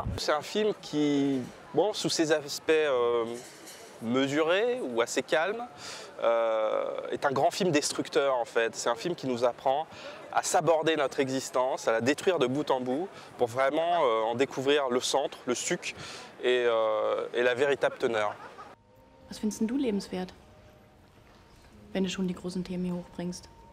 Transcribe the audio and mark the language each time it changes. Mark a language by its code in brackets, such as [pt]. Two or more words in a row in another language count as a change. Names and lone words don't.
[fr] C'est un film qui, bon, sous ses aspects mesuré ou assez calme, est un grand film destructeur en fait. C'est un film qui nous apprend à s'aborder notre existence, à la détruire de bout en bout pour vraiment en découvrir le centre, le suc et la véritable teneur. [de] Was findest denn du lebenswert, wenn du schon die großen Themen hier hochbringst?